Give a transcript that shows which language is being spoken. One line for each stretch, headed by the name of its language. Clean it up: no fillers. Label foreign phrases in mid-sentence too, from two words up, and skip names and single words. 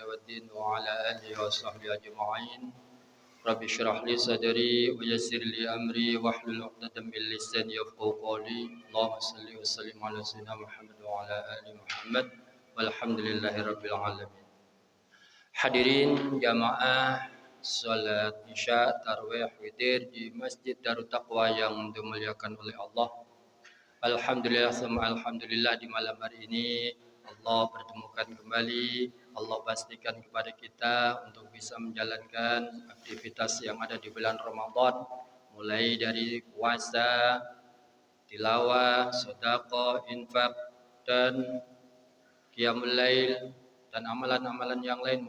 Arabic: محمد وعلى آله وصحبه أجمعين رب اشرح لي صدري ويسر لي أمري واحلل عقدة من لساني يفقهوا قولي. اللهم صل وسلم على سيدنا محمد وعلى آل محمد. والحمد لله رب العالمين.
Indonesian: Hadirin jamaah salat Isya tarawih witir di Masjid Darut Taqwa yang dimuliakan oleh Allah.
Arabic: الحمد لله ثم الحمد لله,
Indonesian: di malam hari ini Allah pertemukan kembali. Allah pastikan kepada kita untuk bisa menjalankan aktivitas yang ada di bulan Ramadan, mulai dari puasa, tilawah, sedekah, infak, dan
Arabic: قيام الليل,
Indonesian: dan amalan-amalan yang lain.